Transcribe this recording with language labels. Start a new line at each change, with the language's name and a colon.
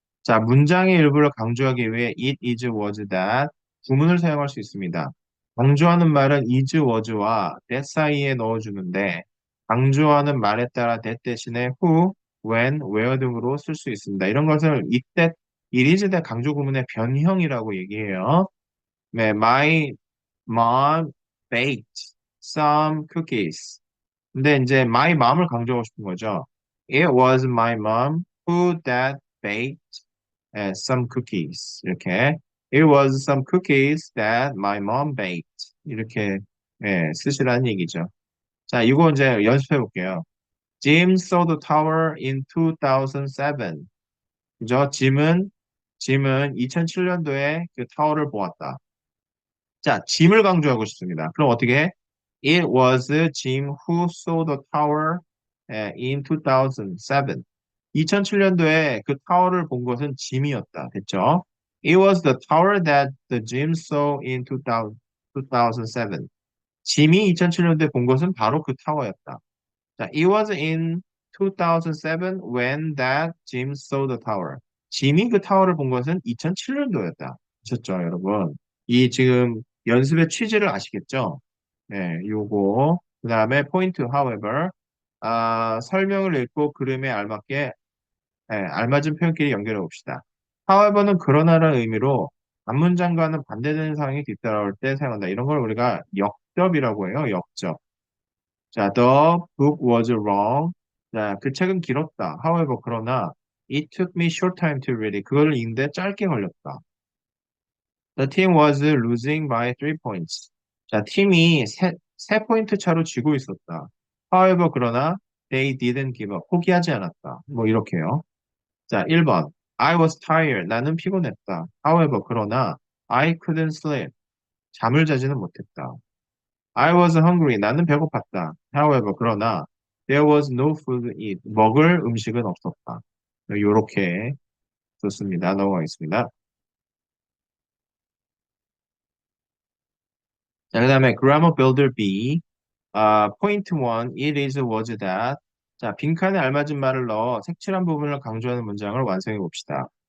Korean: 자, 문장의 일부를 강조하기 위해 it is was that 구문을 사용할 수 있습니다. 강조하는 말은 is was와 that 사이에 넣어주는데 강조하는 말에 따라 that 대신에 who, when, where 등으로 쓸 수 있습니다. 이런 것을 이때 it is that 강조 구문의 변형이라고 얘기해요.
English: 네, my mom baked some cookies.
Korean: 근데 이제 my mom을 강조하고 싶은 거죠.
English: It was my mom who that baked some cookies.
Korean: 이렇게
English: It was some cookies that my mom baked.
Korean: 이렇게 쓰시라는 얘기죠. 자, 이거 이제 연습해 볼게요.
English: Jim saw the tower in 2007.
Korean: 그죠? 짐은 2007년도에 그 타워를 보았다. 자, 짐을 강조하고 싶습니다. 그럼 어떻게 해?
English: It was Jim who saw the tower in 2007.
Korean: 2007년도에 그 타워를 본 것은 짐이었다. 됐죠?
English: It was the tower that the Jim saw in 2007.
Korean: 짐이 2007년도에 본 것은 바로 그 타워였다.
English: 자, it was in 2007 when that Jim saw the tower.
Korean: 짐이 그 타워를 본 것은 2007년도였다. 아셨죠, 여러분? 이 지금 연습의 취지를 아시겠죠? 네, 요거. 그 다음에 포인트, however. 설명을 읽고 그림에 알맞은 표현끼리 연결해 봅시다. however는 그러나라는 의미로 앞문장과는 반대되는 상황이 뒤따라올 때 사용한다. 이런 걸 우리가 역접이라고 해요, 역접. 자,
English: the book was long.
Korean: 자, 그 책은 길었다.
English: However,
Korean: 그러나
English: it took me short time to read it.
Korean: 그걸 읽는데 짧게 걸렸다.
English: The team was losing by 3 points.
Korean: 자, 팀이 세 포인트 차로 지고 있었다.
English: However,
Korean: 그러나
English: they didn't give up.
Korean: 포기하지 않았다. 뭐 이렇게요. 자, 1번.
English: I was tired.
Korean: 나는 피곤했다.
English: However,
Korean: 그러나
English: I couldn't sleep.
Korean: 잠을 자지는 못했다.
English: I was hungry.
Korean: 나는 배고팠다.
English: However,
Korean: 그러나
English: there was no food to eat.
Korean: 먹을 음식은 없었다. 요렇게 좋습니다. 넘어가겠습니다. 자, 그 다음에
English: grammar builder B. point one, it is was that. 자, 빈칸에 알맞은 말을 넣어 색칠한 부분을 강조하는 문장을 완성해 봅시다.